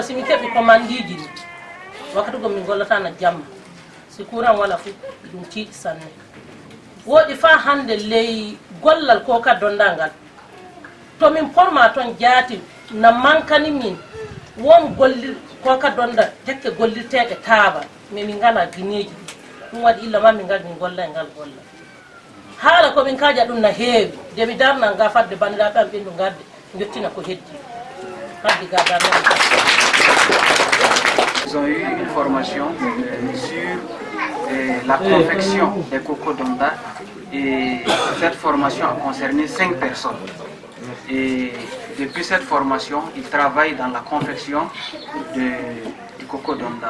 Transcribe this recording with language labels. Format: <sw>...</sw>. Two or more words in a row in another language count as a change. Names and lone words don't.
<ff>simi keɓi commandiji ni wakkati gom min gollatana jamma si courant wala fof ɗum tiiɗi sanne woɗi fa hande ley gollal Koka Donda ngal to min porma toon jaati na mankani min won gollir Koka Donda tekke gollirteɗe taaba mais min ngala guineji ɗum waɗi illa ma min ngal min golla e ngal golla haala komin kaja ɗum na heewi de mi darna nga fadde bandiraɓe am ɓendu gadde jottina ko heddi haddi ga darna.</ff> <fr>Ils ont eu une formation sur la confection des Koka Donda et cette formation a concerné 5 personnes. Et depuis cette formation, ils travaillent dans la confection du Koka Donda.</fr>